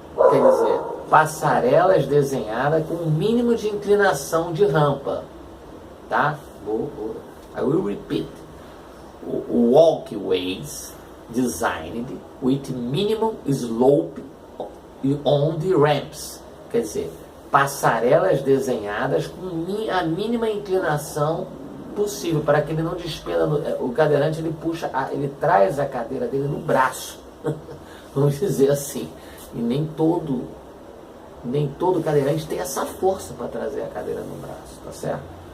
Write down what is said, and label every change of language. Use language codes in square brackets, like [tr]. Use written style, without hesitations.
[pt] Quer dizer, passarelas desenhadas com um mínimo de inclinação de rampa, tá? [en] I will repeat. Walkways designed with minimum slope on the ramps. [pt] Quer dizer, passarelas desenhadas com a mínima inclinação possível, para que ele não despenda. O cadeirante ele traz a cadeira dele no braço, vamos dizer assim, e nem todo cadeirante tem essa força para trazer a cadeira no braço, tá certo?